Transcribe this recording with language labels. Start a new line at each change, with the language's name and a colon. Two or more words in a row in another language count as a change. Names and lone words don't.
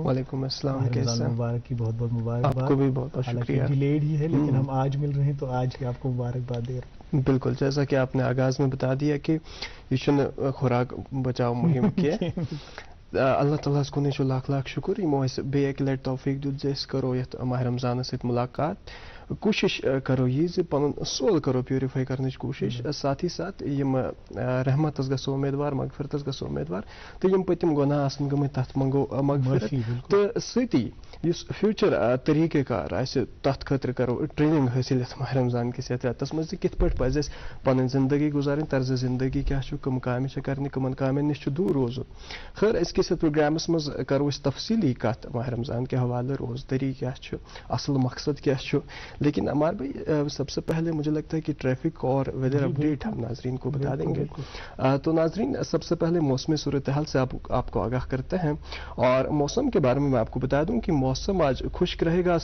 Urdu: وعلیکم السلام۔ رمضان مبارک کی بہت بہت مبارکباد۔ آپ کو بھی بہت بہت شکریہ۔ ڈیلیڈ ہی ہے لیکن ہم آج مل رہے ہیں تو آج کی آپ کو مبارکباد دے رہے ہیں۔ بالکل، جیسا کہ آپ نے آغاز میں بتا دیا کہ یہ خوراک بچاؤ مہم کی اللہ تعالیٰ کو لاکھ لاکھ شکر
Kashmiri: یمو اس بیٚیہِ اکہِ لٹہِ توفیق دیُت زِ أسۍ کرو یتھ ماہ رمضانس سۭتۍ ملاقات، کوشش کرو یہ زِ پنُن سول کرو پیورify کرنٕچ کوشش،
Urdu: ساتھ ہی ساتھ
Kashmiri: یم رحمتس گژھو امیدوار، مغفرتس گژھو امیدوار، تہٕ یم پٔتِم گۄناہ آسن گٔمٕتۍ تتھ منگو مغفرت، تہٕ سۭتی یُس فیوچر طریقہ کار آسہِ تتھ خٲطرٕ کرو ٹریننگ حٲصِل یتھ ماہ رمضان کِس یتھ رٮ۪تس منٛز تہِ کِتھ پٲٹھۍ پزِ اسہِ پنٕنۍ زندگی گُزارٕنۍ، طرزِ زندگی کیاہ چھُ، کٕم کامہِ چھِ کرنہِ، کٕمن کامٮ۪ن نِش چھُ دوٗر روزُن۔ خٲر أزکِس یتھ پروگرامس منٛز کرو أسۍ تفصیلی کتھ ماہ رمضان
Urdu: کے حوالے،
Kashmiri: روزدری کیا چھُ، اصل مقصد کیا چھُ۔
Urdu: لیکن عمار بھائی، سب سے پہلے مجھے لگتا ہے کہ ٹریفک اور ویدر اپڈیٹ ہم ناظرین کو بتا دیں گے۔ تو ناظرین، سب سے پہلے موسمی صورتحال سے آپ کو آگاہ کرتے ہیں، اور موسم کے بارے میں آپ کو بتا دوں کہ موسم آج خشک رہے گا۔